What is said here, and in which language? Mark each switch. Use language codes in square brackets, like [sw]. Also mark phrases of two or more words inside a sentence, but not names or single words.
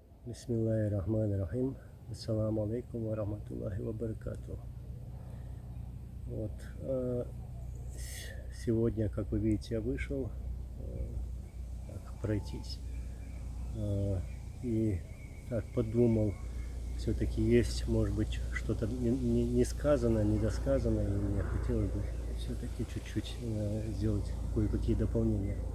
[ar] بسم الله الرحمن الرحيم السلام عليكم ورحمة الله وبركاته. [ru] Вот. Сегодня, как вы видите, я вышел так, пройтись. И так подумал, все-таки есть, может быть, что-то не сказано, недосказано, и мне хотелось бы все-таки чуть-чуть сделать кое-какие дополнения.